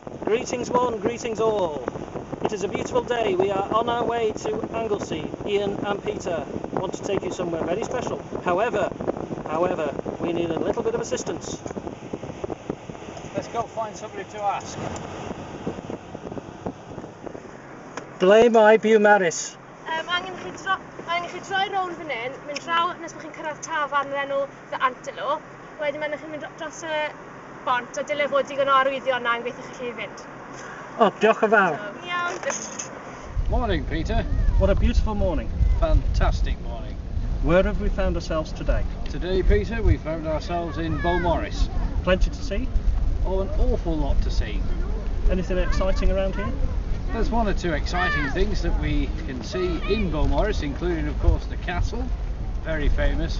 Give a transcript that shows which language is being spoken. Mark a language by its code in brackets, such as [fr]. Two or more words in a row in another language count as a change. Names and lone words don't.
[en] Greetings one, greetings all. It is a beautiful day. We are on our way to Anglesey. Ian and Peter want to take you somewhere very special. However, we need a little bit of assistance. Let's go find somebody to ask. [cy] Ble mae Beaumaris? Angen chi droi rownd fan hyn, mynd draw nes bod chi'n cyrraedd tafarn yr enw The Antelope. Wedyn mae'n chi'n mynd dros y bont a dyle fod digon o arwyddion na yn gweithio chi fynd. Oh, diolch yn fawr. Iawn. [en] Morning, Peter. What a beautiful morning. Fantastic morning. Where have we found ourselves today? Today, Peter, we found ourselves in Beaumaris. Plenty to see? Oh, an awful lot to see. Anything exciting around here? There's one or two exciting things that we can see in Beaumaris, including, of course, the castle, very famous.